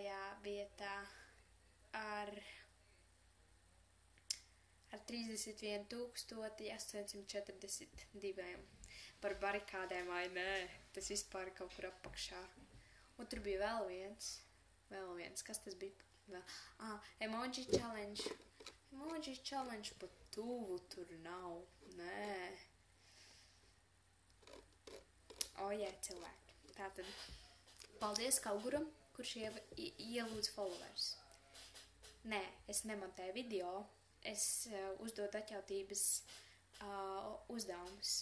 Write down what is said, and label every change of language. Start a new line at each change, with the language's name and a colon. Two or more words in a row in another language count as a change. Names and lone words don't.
Latvian: vietā ar 31,842. Par barikādēm, vai nē, tas vispār kaut kur apakšā. Un tur bija vēl viens, kas tas bija?
English: Emoji challenge. Emoji challenge
Latvian: pat tuvu tur nav, nē. Jā, cilvēki. Tātad, paldies Kauguram, kurš ielūdz followers. Nē, es nemontēju video, es uzdodu atjautības uzdevumus.